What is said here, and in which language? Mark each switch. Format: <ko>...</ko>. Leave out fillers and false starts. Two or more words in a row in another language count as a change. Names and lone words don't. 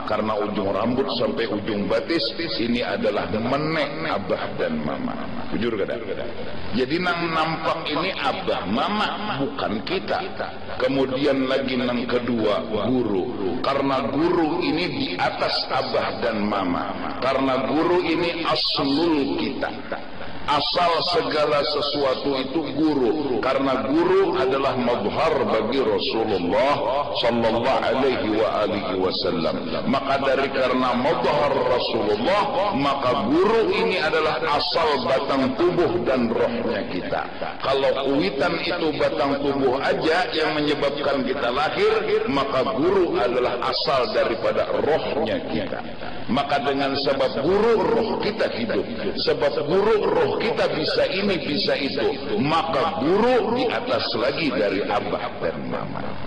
<bjn>karena ujung rambut sampai ujung batis ini adalah menek abah dan mama jujur kada jadi nang nampak ini abah mama bukan kita kemudian lagi nang kedua guru karena guru ini di atas abah dan mama karena guru ini aslul kita asal segala sesuatu itu guru karena guru adalah madhar bagi Rasulullah</bjn> <ar>صلى الله عليه وآله وسلم</ar> <bjn>maka dari karena madhar Rasulullah maka guru ini adalah asal batang tubuh dan rohnya kita kalau kuitan itu batang tubuh aja yang menyebabkan kita lahir maka guru adalah asal daripada rohnya kita maka dengan sebab guru roh kita hidup sebab guru roh kita bisa ini bisa itu maka guru di atas lagi dari abah dan mama</bjn>